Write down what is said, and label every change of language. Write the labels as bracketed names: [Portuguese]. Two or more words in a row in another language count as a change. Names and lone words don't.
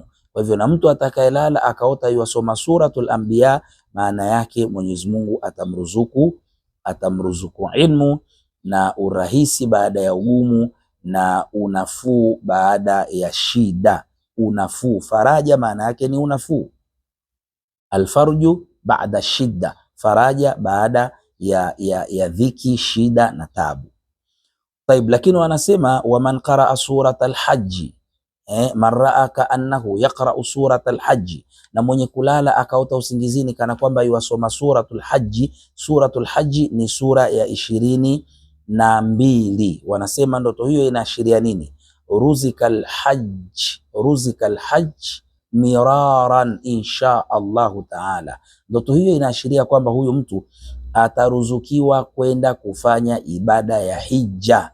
[Swahili] Kwa hivyo na mtu atakayelala akaota yuwasoma [Arabic] سورة الأنبياء, [Swahili] maana yake Mwenyezi Mungu atamruzuku ilmu na urahisi baada ya ugumu, na unafuu baada ya shida. Unafuu, faraja maana yake ni unafuu. [Arabic] الفرج بعد الشدة, [Swahili] faraja baada ya dhiki, shida na tabu. [Arabic] Taib, [Swahili] lakini wanasema [Arabic] ومن قرأ سورة الحج من رأى كأنه يقرأ سورة الحج, [Swahili] na mwenye kulala akaota usingizini kana kwamba yuwasoma [Arabic] سورة الحج. سورة الحج [Swahili] ni sura ya 22. Wanasema ndoto hiyo inaashiria nini? [Arabic] رزق الحج مرارا إن شاء الله تعالى. [Swahili] Ndoto hiyo inaashiria kwamba huyu mtu ataruzukiwa kwenda kufanya ibada ya hija.